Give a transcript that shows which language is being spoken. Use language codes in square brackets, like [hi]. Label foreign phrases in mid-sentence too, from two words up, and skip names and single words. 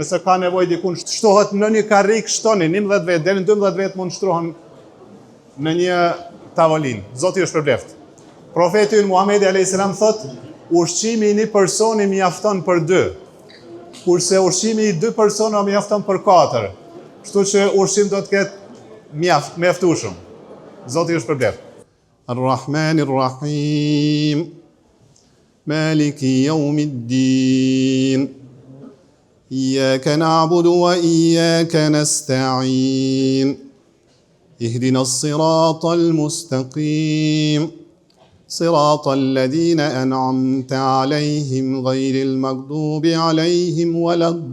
[sq] Nëse ka nevojë dikun shtohet në një karrik, shtoni 11 vetë, deri në 12 vetë mund shtrohen në një tavolinë. Zoti është përbleft. Profeti Muhamedi a.s. thot, ushqimi i një personi mjafton për 2, kurse ushqimi i 2 persona mjafton për 4. Kështu që ushqim do të ketë mjaftueshëm. Zoti është përbleft. [ar] الرحمن الرحيم. مالك يوم الدين. إياك نعبد وإياك نستعين. اهدنا الصراط المستقيم صراط الذين أنعمت عليهم غير المغضوب عليهم ولا